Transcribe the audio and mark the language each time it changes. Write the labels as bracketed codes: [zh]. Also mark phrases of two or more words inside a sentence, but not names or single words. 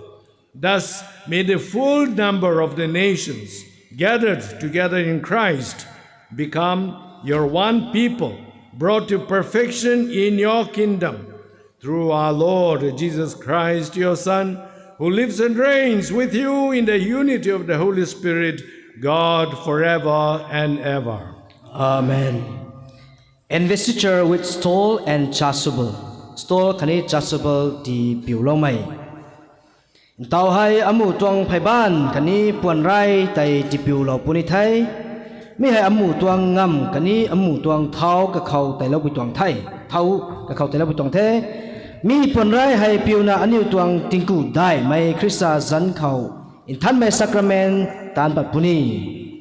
[en] Thus, may the full number of the nations gathered together in Christ become your one people, brought to perfection in your kingdom, through our Lord Jesus Christ, your Son, who lives and reigns with you in the unity of the Holy Spirit, God, forever and ever. Amen. Investiture with stole and chasuble. [nbu] Stole kani chasuble di piulomai. Tao hai amu tuang phaiban kani puan rai tai di piulo punithai. Mi hai amu tuang ngam kani amu tuang thao ka khau tai lo tuang thai. Thao ka khau tai lo tuang the. Mi puan rai hai piuna aniu tuang tingku dai mai Krista zan khau. In than mai sacrament tan pat puni.